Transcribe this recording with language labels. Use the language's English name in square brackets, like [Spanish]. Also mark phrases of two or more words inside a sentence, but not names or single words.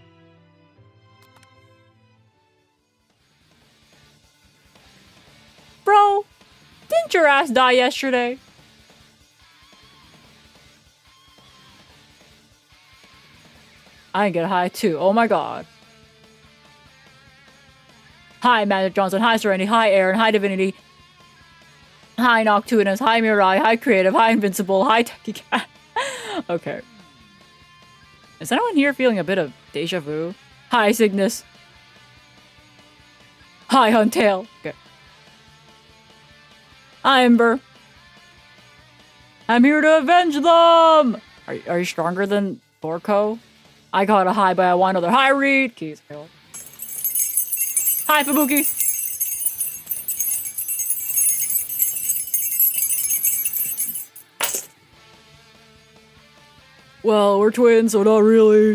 [English] Bro, didn't your ass die yesterday? I get high too. Oh my god. Hi, Magic Johnson. Hi, Serenity. Hi, Aaron. Hi, Divinity. Hi, Noctunus. Hi, Mirai. Hi, Creative. Hi, Invincible. Hi, Techie Cat. Okay. Is anyone here feeling a bit of deja vu? Hi, Cygnus. Hi, Huntail. Okay. Hi, Ember. I'm here to avenge them! Are you stronger than Borko? I got a high, but I want another. Hi, Reed. Keys. Hi, Fubuki. Well, we're twins, so not really.